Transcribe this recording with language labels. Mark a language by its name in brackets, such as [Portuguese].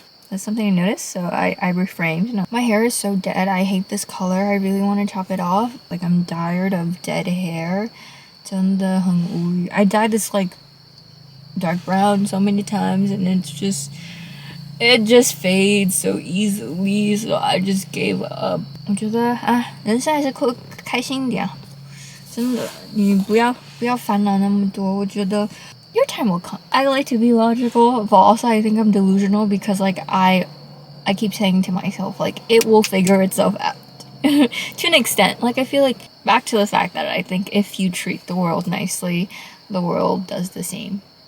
[English] That's something I noticed, so I reframed. No, my hair is so dead. I hate this color. I really want to chop it off. Like, I'm tired of dead hair. [Chinese] 真的很无语. [English] I dyed this like dark brown so many times, and it just fades so easily, so I just gave up. [Chinese] 我觉得人生还是开心一点。真的，你不要烦恼那么多。 [English] 我觉得 your time will come. I like to be logical, but also I think I'm delusional because like I keep saying to myself like it will figure itself out. To an extent. Like I feel like back to the fact that I think if you treat the world nicely, the world does the same.